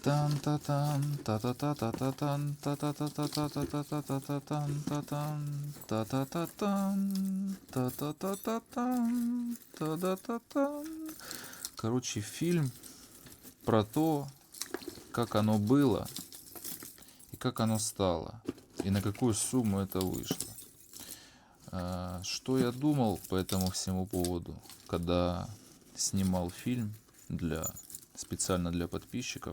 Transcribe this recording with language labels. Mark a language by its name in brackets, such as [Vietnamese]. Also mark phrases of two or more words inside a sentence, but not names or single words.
[Russian] Тан-та-тан, та-та-та-та-та-тан, та-та-та-та-та-та-та-та-та-тан, та-та-та-тан, та-та-та-та-тан, та-та-та-тан. Короче, фильм про то, как оно было и как оно стало, и на какую сумму это вышло. Что я думал по этому всему поводу, когда снимал фильм специально для подписчиков.